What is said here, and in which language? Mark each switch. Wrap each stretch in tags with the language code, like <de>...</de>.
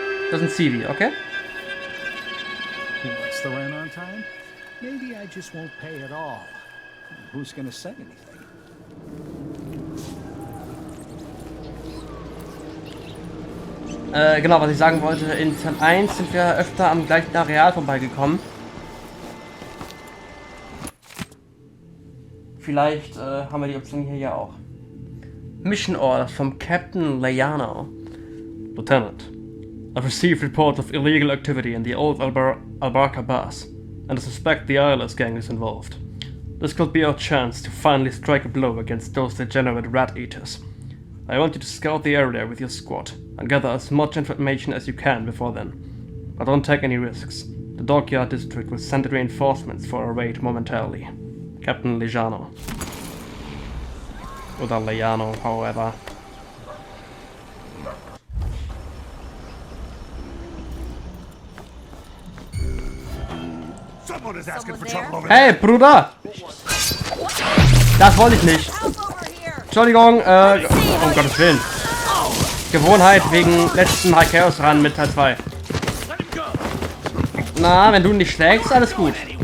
<de>Das ist ein Zivi, okay?</de> <en>He wants the rent on time? Maybe I just won't pay at all. Who's gonna say anything?</en> <de>Genau, was ich sagen wollte, in Teil 1 sind wir öfter am gleichen Areal vorbeigekommen. Vielleicht haben wir die Option hier ja auch.</de> <en>Mission Order from Captain Layano. Lieutenant, I've received report of illegal activity in the old Albarca bus, and I suspect the Eyeless gang is involved. This could be our chance to finally strike a blow against those degenerate rat eaters. I want you to scout the area with your squad and gather as much information as you can before then. But don't take any risks. The Dockyard District will send reinforcements for a raid momentarily. Captain Lejano.</en> <de>Oder Lejano, however.</de> <en>Someone is asking for trouble over</en> <de>Hey, Bruder! Das wollte ich nicht. Entschuldigung, um Gottes Willen. Gewohnheit wegen letzten High Chaos Run mit Teil 2. Na, wenn du nicht schlägst, alles gut.</de>